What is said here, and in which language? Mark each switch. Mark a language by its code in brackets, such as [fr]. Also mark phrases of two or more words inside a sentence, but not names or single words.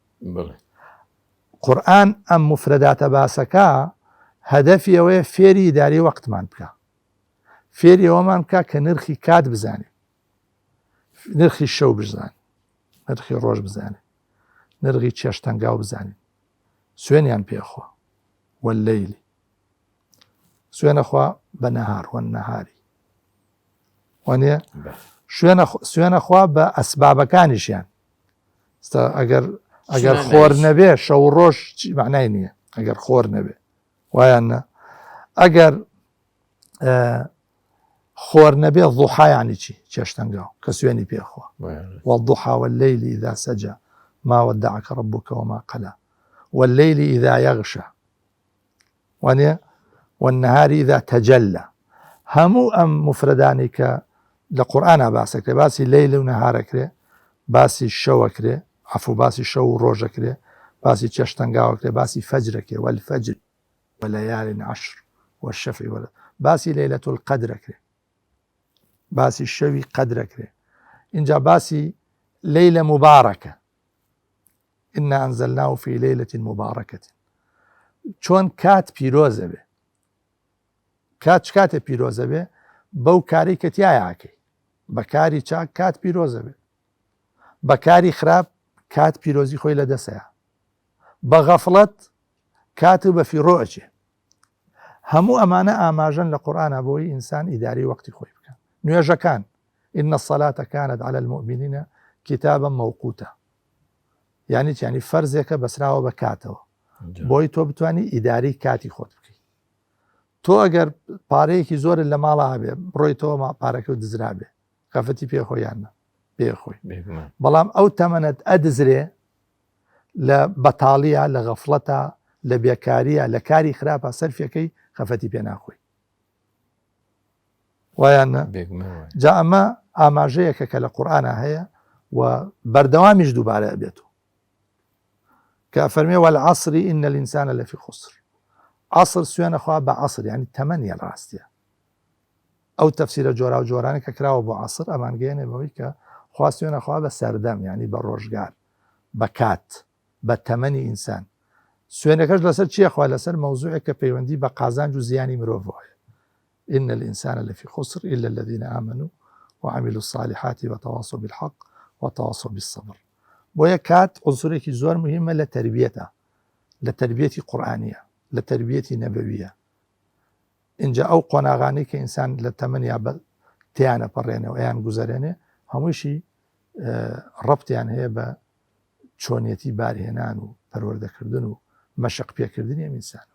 [ckb] قورئان ئەم مفرەداتە باسەکە هەدەفی ئەوەیە فێری ئیداری وەقتمان بکە، فێری ئەوەمان بکە کە نرخی کات بزانێ، نرخی شەو بزانێ، نرخی ڕۆژ بزانێ، نرخی چێشتەنگاو بزانین، سوێنیان پێخوا وەللەیلی، سوێنەخوا بە نەهار وەننەهاری، وانە سوێنەخوا بە ئەسبابەکانیشیان. ئەگەر خۆر نەبێ شەو ڕۆژ معنای نییە، ئەگەر خۆر نەبێ وایان نە. ئەگەر خۆر نەبێ ضوحایانی چی؟ چێشتەنگاو کە سوێنی پێخوا [ar] والضحى والليل إذا سجى ما ودعك ربك وما قلى والليل إذا يغشى وانە والنهار إذا تجلى. [ckb] هەموو ئەم مفرەدانی کە لە قورئانە باسەکرێ، باسی لەیل و نەهارەکرێ، باسی شەوەکرێ، عەفو باسی شەو و ڕۆژەکرێ، باسی چێشتەنگاوەکرێ، باسی فەجرەکرێ [ar] والفەجر وليال عشر والشفع [ckb] باسی [ar] لەیلەة القەدرەکرێ، [ckb] باسی شەوی قەدرەکرێ. اینجا باسی لەیلە مبارەکە، [ar] إنا أنزلناه في ليلة مباركة. [ckb] چۆن کات پیرۆزە بێ، کات چ کاتێ پیرۆزە بێ؟ بەو کاری کە تایەکەی، بەکاری چاک کات پیرۆزە بێ، بەکاری خراپ کات پیرۆزی خۆی لە دەسەیە، بە غەفڵەت کات بە فیڕۆ ئەچێ. هەموو ئەمانە ئاماژەن لە قورئانە بۆی ئینسان ئیداری وەقتی خۆی بکە. نوێژەکان [ar] إن الصلاة كانت على المؤمنين كتابا موقوتا، [ckb] یعنی فەرزێکە بەسراوە بە کاتەوە بۆی تۆ بتوانی ئیداری کاتی خۆت بکەیت. تۆ ئەگەر پارەیەکی زۆرت لە ماڵە هەبێ بڕۆیتەوە پارەکە و دزرابێ خەفەتی پێخۆیانە پێخۆی، بەڵام ئەو تەمەنت ئەدزرێ لە بەتاڵیە، لە غەفڵەتە، لە بێکاریە، لە کاری خراپە سەرفەکەی خەفەتی پێ ناخۆی. وایانە جا ئەمە ئاماژەیەکە کە لە قورئانە هەیە و بەردەوامیش دووبارە ئەبێتەوە کە فەرمێ [ar] والعصر إن الإنسان لفي خسر. [ckb] عصر سوێنە خوا بە عصر، یعنی تەمەنیە ڕاستیە. ئەو تەفسیرە جۆرا و جۆرانە کە کراوە بۆ عصر ئەمان گەیەنێ بەوەی کە خوا سوێنە خوا بە سەردەم، یعنی بە ڕۆژگار، بە کات، بە تەمەنی ئینسان. سوێنەکەش لەسەر چیە؟ خوا لەسەر مەوزوعێک کە پەیوەندی بە قازانج و زیانی مرۆڤ. [ar] إن الإنسان لفي خسر إلا الذين آمنوا وعملوا الصالحات وتواصوا بالحق وتواصوا بالصبر. [ckb] بۆیە کات عنصرێکی زۆر مهمە لە تربیەتە، لە تربیەتی قورئانیە، لە تربیەتی نەبەویە. اینجا ئەو قۆناغانەی کە ئینسان لە تەمەنیا تیانە پەڕێنەوە ئەیان گوزەرێنێ هەمووشی ڕەبتیان هەیە بە چۆنیەتی بارهێنان و پەروەردەکردن و مەشق پێکردنی ئەم ئینسانەوە.